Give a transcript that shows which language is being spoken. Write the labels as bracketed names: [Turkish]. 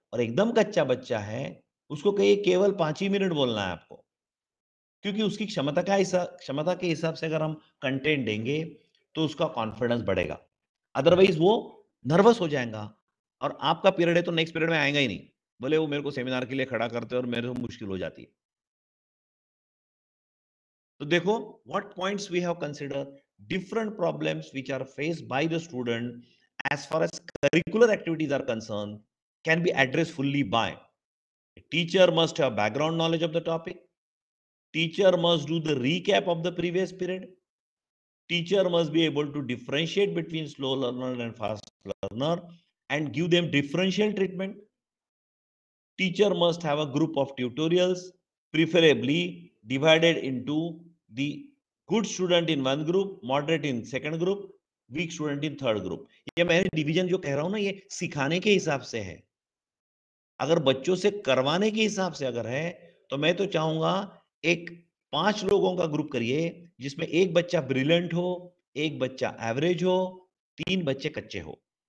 [Hindi] और एकदम कच्चा बच्चा है उसको कहिए केवल 5 ही मिनट बोलना है आपको, क्योंकि उसकी क्षमता के हिसाब से अगर हम कंटेंट देंगे तो उसका कॉन्फिडेंस बढ़ेगा। अदरवाइज वो नर्वस हो जाएगा और आपका पीरियड है तो नेक्स्ट पीरियड में आएगा ही नहीं, बोले वो मेरे को सेमिनार के लिए खड़ा करते और मेरे को मुश्किल हो जाती है। तो देखो [English] what points we have considered, different problems which are faced by the student as far as curricular activities are concerned can be addressed fully by a teacher must have background knowledge of the topic, teacher must do the recap of the previous period, teacher must be able to differentiate between slow learner and fast learner and give them differential treatment. Teacher must have a group of tutorials, preferably divided into the good student in one group, moderate in second group, weak student in third group. [Hindi] ये मैंने division जो कह रहा हूं ना, ये सिखाने के हिसाब से है। अगर बच्चों से करवाने के हिसाब से अगर है तो मैं तो चाहूंगा एक 5 लोगों का ग्रुप करिए जिसमें एक बच्चा ब्रिलियंट हो, एक बच्चा एवरेज हो, 3 बच्चे कच्चे हो।